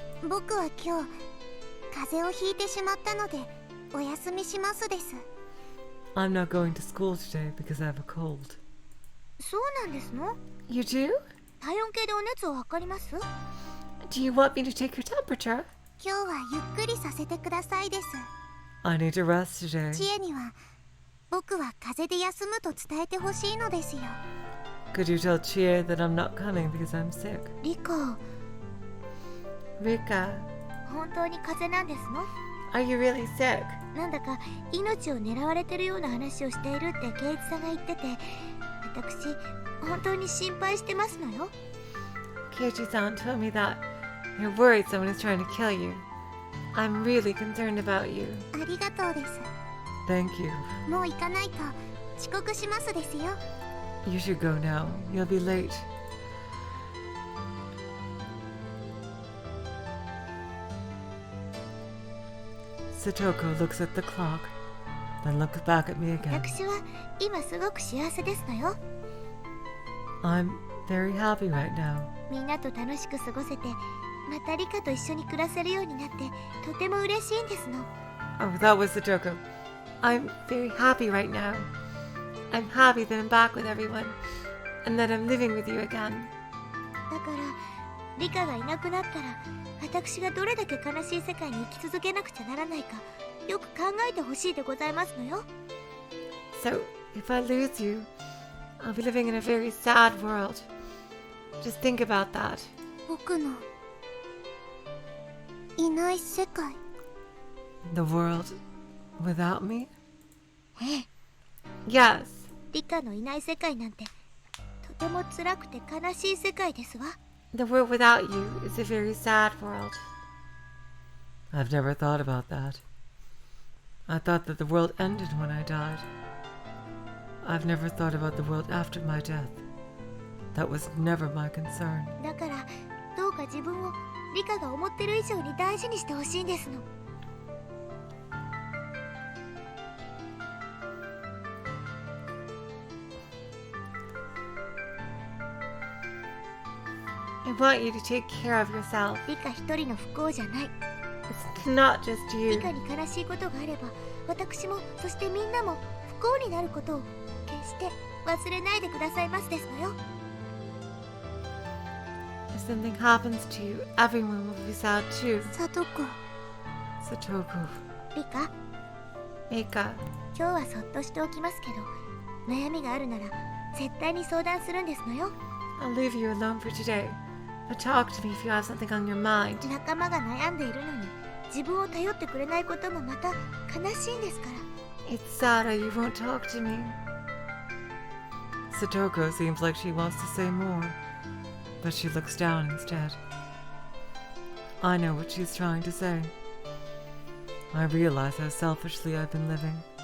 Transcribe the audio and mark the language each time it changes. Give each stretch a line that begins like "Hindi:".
Japanese: 僕は今日風邪をひいてしまったのでお休みしますです。
English: I'm not going to school today because I have a cold.
Japanese: そうなんですの？
English: You do?
Japanese: 体温計でお熱を測ります？
English: Do you want me to take your temperature?
Japanese: 今日はゆっくりさせてくださいです。
English: I need to rest today.
Japanese: 知恵には僕は風邪で休むと伝えてほしいのですよ。
English: Could you tell Chie that I'm not coming because I'm sick?
Japanese: リカ、
English: Rika,
Japanese: 本当に風邪なんですの？
English: are you really sick?
Japanese: なんだか命を狙われてるような話をしているって圭一さんが言ってて、私本当に心配してますのよ。
English: Keiichi-san told me that you're worried someone is trying to kill you. I'm really concerned about you.
Japanese: ありがとうです。
English: Thank you.
Japanese: もう行かないと遅刻しますですよ。
English: You should go now. You'll be late. Satoko looks at the clock, then looks back at me again.
Japanese: 私は今すごく幸せですのよ。
English: I'm very happy right now.
Japanese: みんなと楽しく過ごせて、またリカと一緒に暮らせるようになってとても嬉しいんですの。
English: Oh, that was Satoko. I'm very happy right now. I'm happy that I'm back with everyone, and that I'm living with you again.
Japanese: だからリカがいなくなったら、私がどれだけ悲しい世界に生き続けなくちゃならないか、よく考えてほしいでございますのよ。
English: So, if I lose you, I'll be living in a very sad world. Just think about that.
Japanese: 僕のいない世界。
English: The world without me?
Japanese: ええ、
English: Yes.
Japanese: リカのいない世界なんてとても辛くて悲しい世界ですわ。
English: The world without you is a very sad world. I've never thought about that. I thought that the world ended when I died. I've never thought about the world after my death. That was never my concern.
Japanese: だからどうか自分をリカが思ってる以上に大事にしてほしいんですの。
English: I want you to take care of yourself.
Japanese: リカ一人の不幸じゃない。
English: It's not just
Japanese: リ
English: you.
Japanese: カに悲しいことがあれば、私もそしてみんなも不幸になることを決して忘れないでくださいますですのよ。
English: If something happens to you, everyone will be sad too.
Japanese: サトコ、
English: Satoko,
Japanese: リカ、
English: Mika,
Japanese: 今日はそっとしておきますけど、悩みがあるなら絶対に相談するんですのよ。
English: I'll leave you alone for today. But talk to me if you have something on your mind.
Japanese: 仲間が悩んでいるのに自分を頼ってくれないこともまた悲しいんですから。
English: It's sad how you won't talk to me. Satoko seems like she wants to say more, but she looks down instead. I know what she's trying to say. I realize how selfishly I've been living.